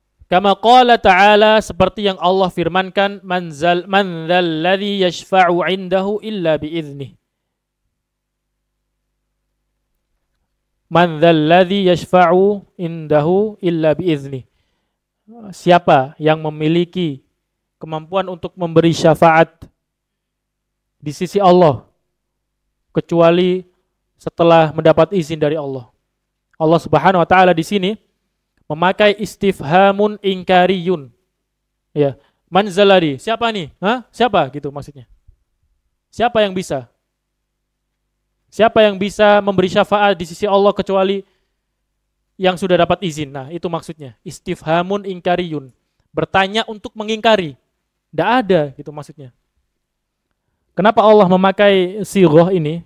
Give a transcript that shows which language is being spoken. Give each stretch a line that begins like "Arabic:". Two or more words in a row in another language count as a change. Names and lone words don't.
Arabic: كما قال تعالى,
Indonesian: seperti yang Allah firmankan,
Arabic: من ذا الذي يشفع عنده إلا بإذنه. من ذا الذي يشفع عنده إلا بإذنه.
Indonesian: Siapa yang memiliki kemampuan untuk memberi syafaat di sisi Allah kecuali setelah mendapat izin dari Allah. Allah
Arabic: سبحانه وتعالى
Indonesian: di sini memakai
Arabic: استفهام إنكاري. Ya, من ذا الذي,
Indonesian: siapa nih? Hah? Siapa gitu maksudnya. Siapa yang bisa? Siapa yang bisa memberi syafaat di sisi Allah kecuali yang sudah dapat izin? Nah, itu maksudnya.
Arabic: استفهام إنكاري.
Indonesian: Bertanya untuk mengingkari. Tidak ada gitu maksudnya. Kenapa Allah memakai sighah ini?